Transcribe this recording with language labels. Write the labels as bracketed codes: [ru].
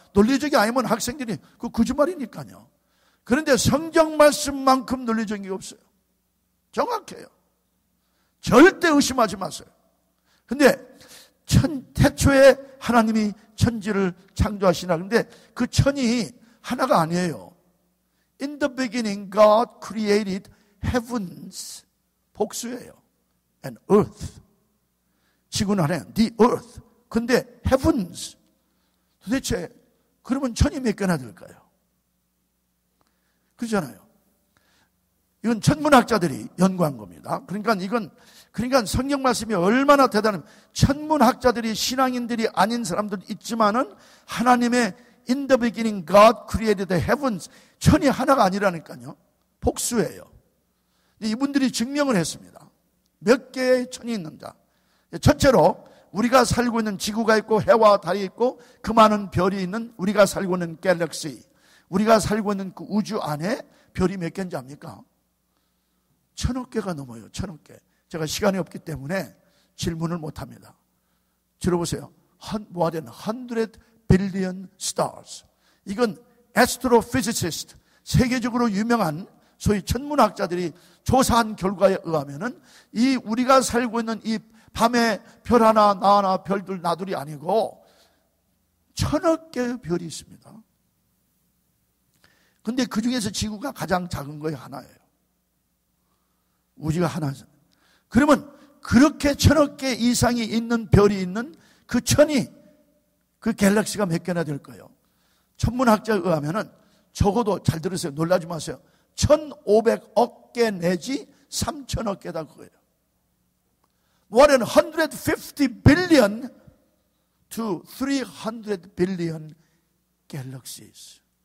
[ko] 논리적이 아니면 학생들이 그 거짓말이니까요. 그런데 성경 말씀만큼 논리적인 게 없어요. 정확해요. 절대 의심하지 마세요. 근데 태초에 하나님이 천지를 창조하시나. 근데 그 천이 하나가 아니에요. [en] In the beginning God created heavens. [ko] 복수예요. [en] And earth. [ko] 지구는 하나예요. [en] The earth. [ko] 근데 heavens. 도대체 그러면 천이 몇 개나 될까요? 그렇잖아요. 이건 천문학자들이 연구한 겁니다. 그러니까 성경 말씀이 얼마나 대단하면 천문학자들이 신앙인들이 아닌 사람도 있지만은 하나님의 [en] In the beginning God created the heavens. [ko] 천이 하나가 아니라니까요. 복수예요. 이분들이 증명을 했습니다. 몇 개의 천이 있는가. 첫째로 우리가 살고 있는 지구가 있고 해와 달이 있고 그 많은 별이 있는 우리가 살고 있는 갤럭시, 우리가 살고 있는 그 우주 안에 별이 몇 개인지 압니까? 1000억 개가 넘어요. 1000억 개. 제가 시간이 없기 때문에 질문을 못합니다. 들어보세요. [en] more than 100 billion stars. [ko] 이건 astrophysicist, 세계적으로 유명한 소위 천문학자들이 조사한 결과에 의하면은 이 우리가 살고 있는 이 밤에 별 하나, 나 하나, 별들, 나둘이 아니고 1000억 개의 별이 있습니다. 근데 그 중에서 지구가 가장 작은 거에 하나예요. 우주가 하나죠. 그러면 그렇게 1000억 개 이상이 있는 별이 있는 그 천이, 그 갤럭시가 몇 개나 될 거예요? 천문학자에 의하면은 적어도 잘 들으세요. 놀라지 마세요. 1500억 개 내지 3000억 개다 그거예요. [en] More than 150 billion to 300 billion galaxies.